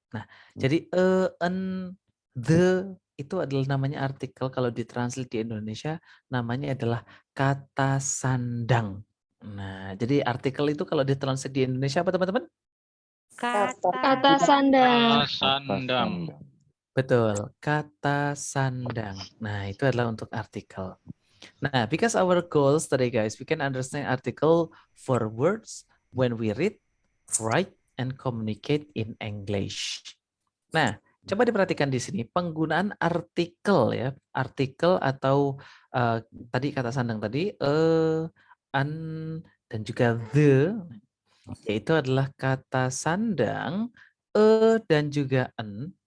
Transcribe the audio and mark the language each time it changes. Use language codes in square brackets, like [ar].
[id] Nah, jadi the itu adalah namanya artikel, kalau ditranslate di Indonesia namanya adalah kata sandang. Nah, jadi artikel itu kalau ditranslate di Indonesia apa teman-teman? Kata sandang. Sandang. Betul, kata sandang. Nah, itu adalah untuk artikel. [en] Nah, because our goals today, guys, we can understand article for words when we read, write, and communicate in English. [id] Nah, coba diperhatikan di sini penggunaan artikel ya, artikel atau tadi kata sandang tadi, an, dan juga the, yaitu adalah kata sandang dan juga en.